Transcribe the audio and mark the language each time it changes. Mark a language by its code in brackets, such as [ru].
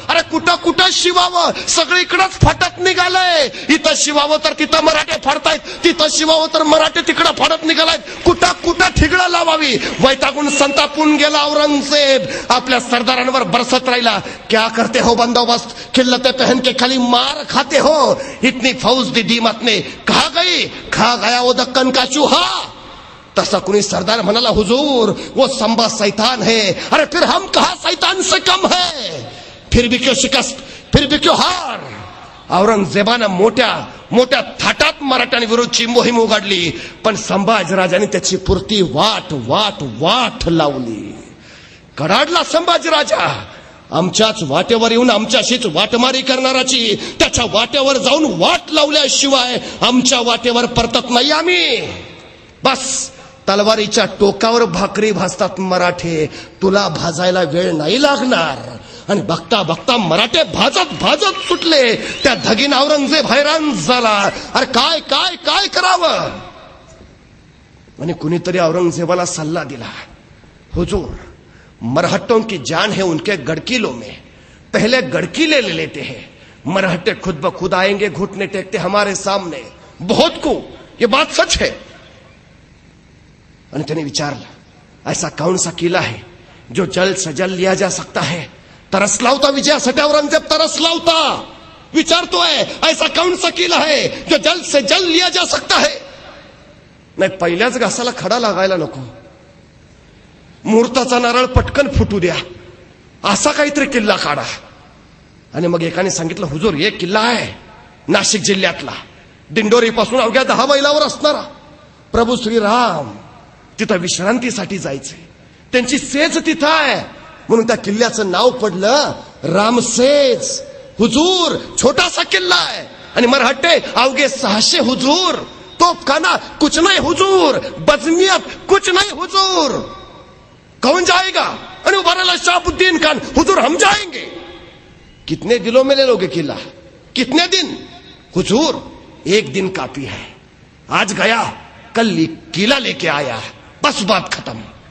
[mr] अरे कुठं शिवावं, सगळीकडेच फाटत निघालंय. इथं शिवावं तर तिथं मराठे फाडतायत, तिथं शिवावं तर मराठे तिकडं फाडत निघालायत. कुठं ठिगळं लावावी. वैतागून संतापून गेला औरंगजेब. आपल्या सरदारांवर बरसत राहिला. [hi] क्या करते हो बंदोबस्त, खिल्लते पहन के खाली मार खाते हो. इतनी फौज दी दीमत ने खा गया वो दक्कन का चूहा. [mr] तसा कुणी सरदार म्हणाला, [hi] हुजूर वो संबा शैतान है. अरे फिर हम कहा शैतान से कम है. फिर भी क्यों शिकस्त, फिर भी क्यों हार. [mr] औरंगजेबानं मोठ्या थाटात मराठ्यांविरुद्धची मोहीम उघडली. पण संभाजीराजांनी त्याची पुरती वाट लावली. कडाडला संभाजीराजा. आमच्याच वाटेवर येऊन आमच्याशीच वाटमारी करणाराची त्याच्या वाटेवर जाऊन वाट लावल्याशिवाय आमच्या वाटेवर परतत नाही आम्ही. बस तलवारीच्या टोकावर भाकरी भाजतात मराठे, तुला भाजायला वेळ नाही लागणार. आणि बघता मराठे भाजत सुटले. त्या धगीन औरंगजेब हैराण झाला. अरे काय करावं. आणि कुणीतरी औरंगजेबाला सल्ला दिला, [hi] हुजूर मरहट्टों की जान है उनके गड़किलों में, पहले गड़किले ले लेते हैं. मरहट्टे खुद ब खुद आएंगे, घुटने टेकते हमारे सामने. बहुत को ये बात सच है. [mr] आणि त्याने विचारलं, [hi] ऐसा कौन सा किला है जो जल्द से जल्द लिया जा सकता है. [mr] तरसला होता विजयासाठी औरंगजेब, तरसला होता. विचारतोय [hi] ऐसा कौन सा किला है जो जल्द से जल्द लिया जा सकता है. [mr] नाही, पहिल्याच घासाला खडा लागायला नको. मुहूर्ताचा नारळ पटकन फुटू द्या, असा काहीतरी किल्ला काढा. आणि मग एकाने सांगितलं, हुजूर एक किल्ला आहे नाशिक जिल्ह्यातला, दिंडोरी पासून अवघ्या 10 मैलावर असणारा. प्रभू श्रीराम तिथं विश्रांतीसाठी जायचे, त्यांची सेज तिथं आहे. म्हणून त्या किल्ल्याचं नाव पडलं रामसेज. हुजूर छोटासा किल्ला आहे. आणि मराठे अवघे 600 हुजूर. [hi] तोफखाना कुछ नहीं हुजूर, बजमियत कुछ नहीं हुजूर. कौन जाएगा. [mr] आणि उभा राहिला शहाबुद्दीन खान, [hi] हुजूर हम जाएंगे. कितने दिनों में ले लोगे किला, कितने दिन. हुजूर 1 दिन काफी है. आज गया कल किला लेके आया, बस बात खत्म.